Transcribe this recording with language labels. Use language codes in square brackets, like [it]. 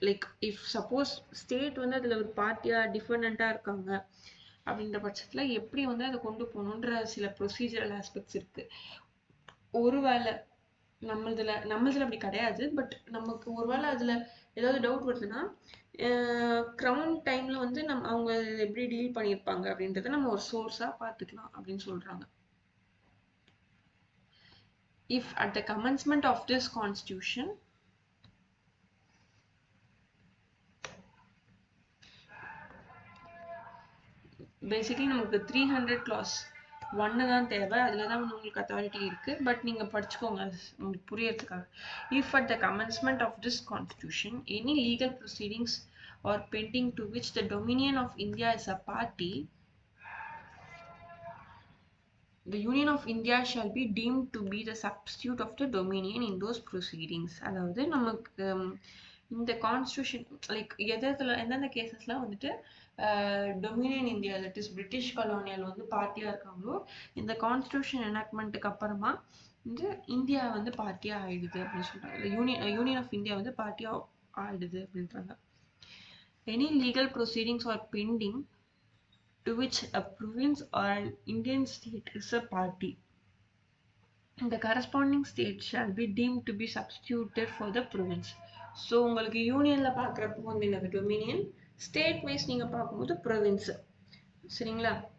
[ta] Like if suppose state வந்து அதில் ஒரு பார்ட்டியாக டிஃபெண்டண்ட்டாக இருக்காங்க அப்படின்ற பட்சத்தில் எப்படி வந்து அதை கொண்டு போகணுன்ற சில ப்ரொசீஜரல் ஆஸ்பெக்ட்ஸ் இருக்கு. ஒருவேளை நம்மளதுல அப்படி கிடையாது. பட் நமக்கு ஒருவேளை அதுல ஏதாவது டவுட் வருதுன்னா க்ரௌன் டைம்ல வந்து அவங்க எப்படி டீல் பண்ணியிருப்பாங்க அப்படின்றத நம்ம ஒரு சோர்ஸா பார்த்துக்கலாம் அப்படின்னு சொல்றாங்க. [en] If at the commencement of this constitution basically [ta] நமக்கு 300 clause 1 தான் தேவை. அதில் தான் வந்து உங்களுக்கு அத்தாரிட்டி இருக்கு. பட் நீங்க படிச்சுக்கோங்க உங்களுக்கு புரியறதுக்காக. [en] If at the commencement of this constitution any legal proceedings or pending to which the Dominion of India is a party, the Union of India shall be deemed to be the substitute of the Dominion in those proceedings. [ta] அதாவது நமக்கு இந்த constitution like எந்தெந்த கேசஸ்லாம் வந்துட்டு Dominion India, [en] that is British colonial [ta] வந்து பார்ட்டியா இருக்காங்களோ, இந்த constitution எனாக்ட்மெண்ட்டுக்கு அப்புறமா வந்து இந்தியா வந்து பார்ட்டியா ஆயிடுது அப்படின்னு சொல்றாங்க. யூனியன் ஆஃப் இந்தியா வந்து பார்ட்டியா ஆயிடுது அப்படின்றாங்க. [en] Any legal proceedings or pending to which a province or an Indian state is a party, the corresponding state shall be deemed to be substituted for the province. [ta] So உங்களுக்கு யூனியன்ல பார்க்குறப்போ வந்து என்னது Dominion, state wise நீங்க பார்க்கும்போது province. சரிங்களா?